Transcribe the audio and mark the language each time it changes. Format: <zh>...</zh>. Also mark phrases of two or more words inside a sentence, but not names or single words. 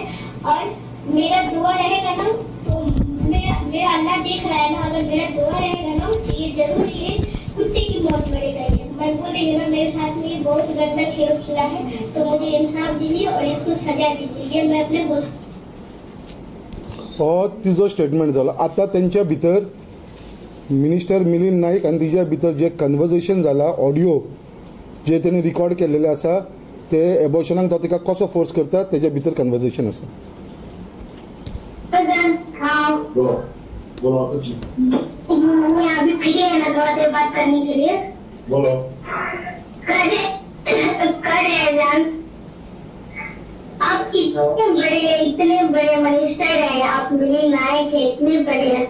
<hi>और मेरा दुआ रहेगा ना तो मेरा अल्लाह देख रहा है ना, अगर मेरा दुआ रहेगा ना तो ये जरूर ये कुत्ते की मौत मरेगा। ये मैं बोल रही हूँ ना, मेरे साथ में ये बहुत गंदा खेल खेला है तो मुझे इंसाफ दीजिए और इसको सजा दीजिए, ये मैं अपने दोस्त।</hi> <kok>हो तिजो स्टेटमेंट जालो। आतां तेंच्या भितर मिनिस्टर मिलिंद नाईक आनी तिच्या भितर जे कन्वर्सेशन जाला, ऑडियो जे तेणी रिकॉर्ड केलेले आसा ते एबॉर्शनाक तो तिका कसो फोर्स करता तेच्या भितर कन्वर्सेशन आसा।</kok> <hi>बोलो मैं अभी फ्री है ना थोड़ा देर बात करने के लिए। बोलो। कर जान आप इतने बड़े मिनिस्टर हैं, आप मिलिंद नायक है, इतने बड़े हैं।</hi>